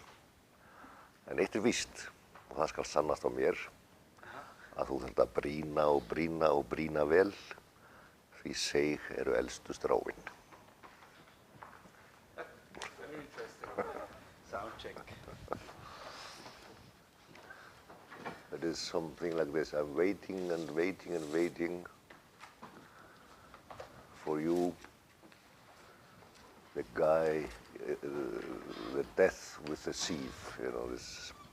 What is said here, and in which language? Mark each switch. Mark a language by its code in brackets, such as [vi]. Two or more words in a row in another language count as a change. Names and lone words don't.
[is] En eitt víst, og það skal sannast á mér, að þú þarft að brýna og brýna og brýna vel, því seig eru elstu stráin. [en] Very interesting. Sound check. It is something like this. I'm waiting and waiting and waiting for you, the guy, the death with the sieve, you know, this.